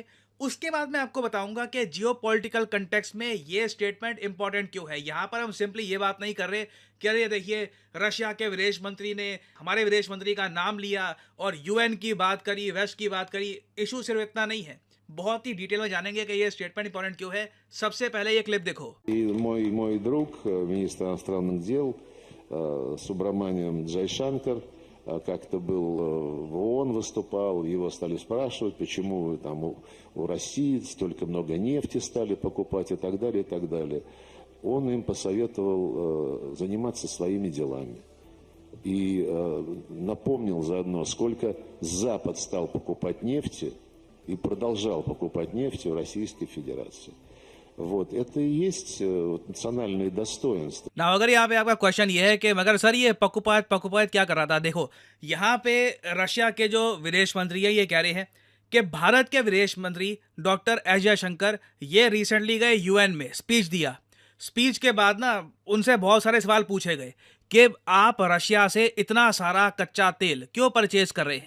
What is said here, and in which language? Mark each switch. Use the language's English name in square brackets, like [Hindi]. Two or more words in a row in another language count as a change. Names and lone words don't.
[Hindi] उसके बाद मैं आपको बताऊंगा कि [English] geopolitical context [Hindi] में ये [English] statement important [Hindi] क्यों है। यहां पर हम सिंपली ये बात नहीं कर रहे कि अरे देखिए रशिया के विदेश मंत्री ने हमारे विदेश मंत्री का नाम लिया और यूएन की बात करी, वेस्ट की बात करी। इशू सिर्फ इतना नहीं है, बहुत ही डिटेल में जानेंगे कि ये [English] statement important [Hindi] क्यों है। सबसे पहले ये क्लिप देखो। [Russian] Мой друг, министр иностранных дел Субраманиан Джайшанкар, как-то был в ООН выступал, его стали спрашивать, почему вы там у России столько много нефти стали покупать и так далее, и так далее. Он им посоветовал заниматься своими делами. И напомнил заодно, сколько Запад стал покупать нефти и продолжал покупать нефть в Российской Федерации. Вот, это и есть национальные достоинства. [Hindi] ना अगर यहाँ पे आपका क्वेश्चन ये है कि मगर सर ये पकुपायत क्या कर रहा था, देखो यहाँ पे रशिया के जो विदेश मंत्री है ये कह रहे हैं कि भारत के विदेश मंत्री डॉक्टर एस जयशंकर ये रिसेंटली गए यूएन में स्पीच दिया। स्पीच के बाद ना उनसे बहुत सारे सवाल पूछे गए कि आप रशिया से इतना सारा कच्चा तेल क्यों परचेज कर रहे हैं।